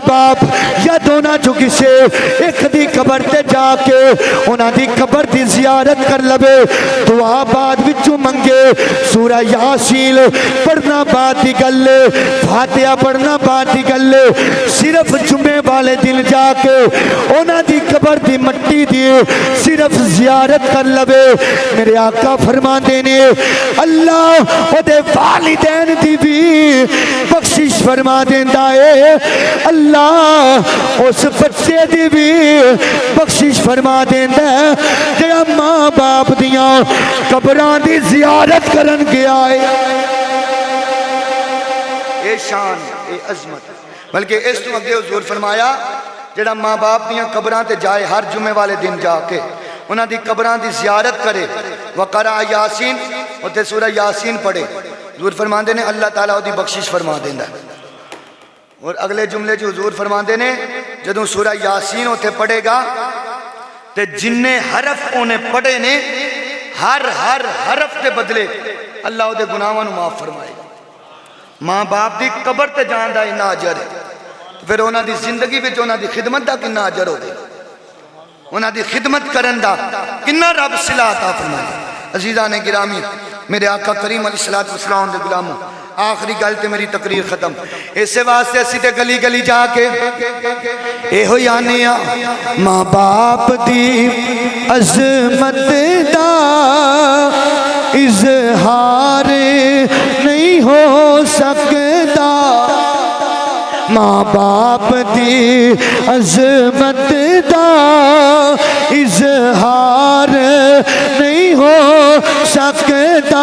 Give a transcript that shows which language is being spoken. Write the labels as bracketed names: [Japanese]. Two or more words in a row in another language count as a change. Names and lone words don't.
[Punjabi] باپ یا دونوں چوں کسے ایک دی قبر تے جا کے انہاں دی قبر دی زیارت کر لوے، دعا بعد وچوں منگے، سورہ یاسین پڑھنا بعد دی گل، فاتحہ پڑھنا بعد دی گل، صرف جمعے والے دن جا کے انہاں دی قبر دی مٹی دی صرف زیارت کر لوے. میرے آقا فرما دینے اللہ او دے والدین دی بھی بخشش فرما دیندا ہے، اللہ اس بچے دی بھی بخشش فرما دیندا ہے جڑا ماں باپ دیاں قبراں دی زیارت کرن گیا ہے. اے شان اے عظمت، بلکہ اس تو اگے حضور فرمایا جڑا ماں باپ دیاں قبراں تے جائے ہر جمعے والے دن جا کے انہاں دی قبراں دی زیارت کرے، [Arabic] وقرأ یاسین [Punjabi] تے سورہ یاسین پڑھے، حضور فرماندے نے اللہ تعالیٰ دی بخشش فرما دیندا ہے. اور اگلے جملے جو حضور فرماندے نے جدوں سورہ یاسین تے پڑھے گا تے جننے حرف انہیں پڑھے نے ہر حرف دے بدلے اللہ دے گناہاں نوں معاف فرمائے گا. ماں باپ دی قبر تے جان دا اتنا اجر ہے، پھر انہاں دی زندگی وچ انہاں دی خدمت دا کتنا اجر ہوگا، انہاں دی خدمت کرن دا کتنا رب صلاح عطا فرمائے. عزیزان گرامی، میرے آقا کریم [Arabic] علیہ الصلوۃ والسلام [Punjabi] دے غلاموں، آخری گل تے میری تقریر ختم. اسے واسطے اسی تے گلی گلی جا کے اے ہو یانے ماں باپ دی عظمت دا اظہار نہیں ہو سکتا، ماں باپ دی عظمت دا اظہار نہیں ہو سکتا.